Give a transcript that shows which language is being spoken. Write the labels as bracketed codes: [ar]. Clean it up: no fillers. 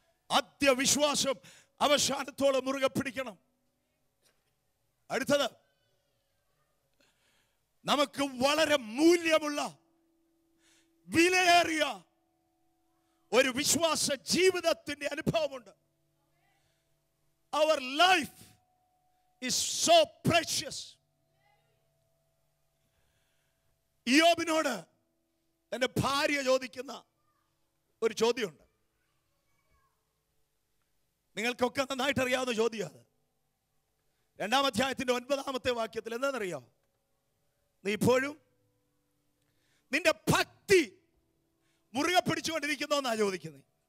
[ml] ആദ്യ വിശ്വാസം അവസാനത്തോളം മുറുകെ പിടിക്കണം. അടുത്തത്, നമുക്ക് വളരെ മൂല്യമുള്ള വിലയേറിയ ഒരു വിശ്വാസ ജീവിതത്തിന്റെ അനുഭവമുണ്ട്. [en] Our life is so precious. ഇയ്യോബിനോട് [ml] എൻ്റെ ഭാര്യ ചോദിക്കുന്ന ഒരു ചോദ്യമുണ്ട്. നിങ്ങൾക്കൊക്കെ നന്നായിട്ട് അറിയാവുന്ന ചോദ്യമാണ്. 2-ാം അധ്യായത്തിൻ്റെ 9-ാമത്തെ വാക്യത്തിൽ എന്താണെന്നറിയോ? നീ ഇപ്പോഴും നിന്റെ ഭക്തി മുറുകെ പിടിച്ചുകൊണ്ടിരിക്കുന്നോ എന്നാ ചോദിക്കുന്നത്.